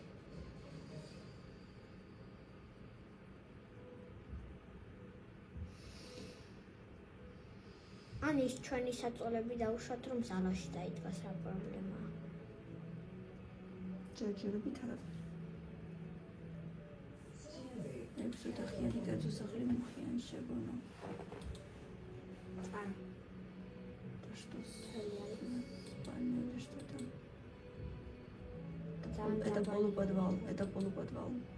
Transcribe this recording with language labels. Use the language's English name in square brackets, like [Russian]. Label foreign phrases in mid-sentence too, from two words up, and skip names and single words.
[Georgian] ან ის ჩვენი საწოლები დავუშვათ რომ ზალაში დაიდგას რა პრობლემაა. ჯერჯერობით არაფერი. ეს ოთახიანი კერძო სახლი მუხიანი შეგონა. არა. [Russian] და что? Понятно, что там. [Georgian] ძალიან [Russian] Это полуподвал, это полуподвал.